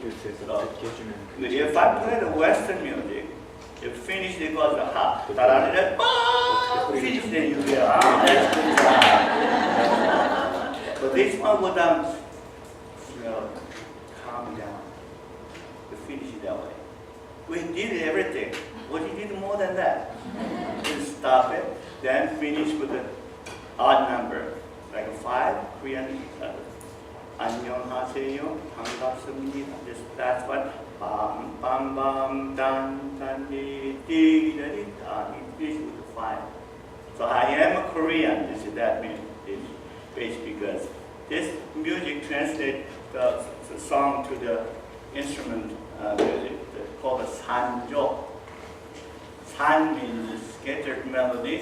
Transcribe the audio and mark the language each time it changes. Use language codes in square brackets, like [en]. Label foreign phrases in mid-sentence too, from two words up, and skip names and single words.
[en] If I play the Western music, if finish it goes ha, da-da-da-da, finish then you feel that's good. But this one would calm down. To finish it that way. We did everything. What you did more than that? Just stop it, then finish with the odd number. Like a 5 Korean [ko] 안녕하세요, 반갑습니다. [en] That's what bam bam bam dan dan di di da di da. Finish with the 5. So I am a Korean. This is that means it's based because this music translates the song to the instrument music called a sanjo. San means scattered melody.